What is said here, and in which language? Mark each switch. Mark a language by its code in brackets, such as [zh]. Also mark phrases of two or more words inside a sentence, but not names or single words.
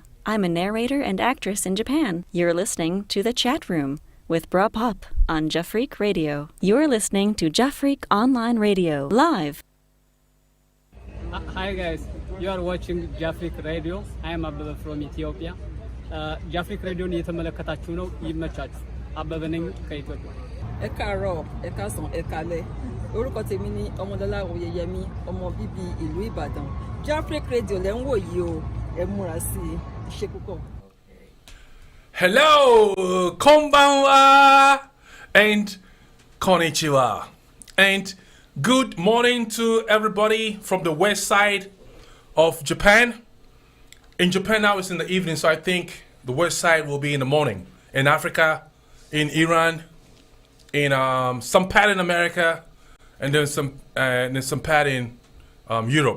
[en] I'm a narrator and actress in Japan. You're listening to The Chat Room with Bra Pop on JafriQ Radio. You're listening to JafriQ Online Radio, live. Hi guys, you are watching JafriQ Radio. I am Abba from Ethiopia. [am] JafriQ Radio እየተመለከታችሁ ነው። ይመቻችሁ። አበበ ነኝ ከኢትዮጵያ። [yo] Ẹ̀kaàárọ̀, ẹ̀kaàsán, ẹ̀kálẹ́. Orúkọ tèmi ni Ọmọdọ́lá Oyèyẹmí, ọmọ bíbí ìlú Ìbàdàn. JafriQ Radio lẹ́ ń wò yìí o. Ẹ múra sí i. Ṣé púpọ̀. [en] Hello, konbanwa, and konnichiwa, and good morning to everybody from the west side of Japan. In Japan now it's in the evening, so I think the west side will be in the morning. In Africa, in Iran, in some part in America, and then some part in Europe.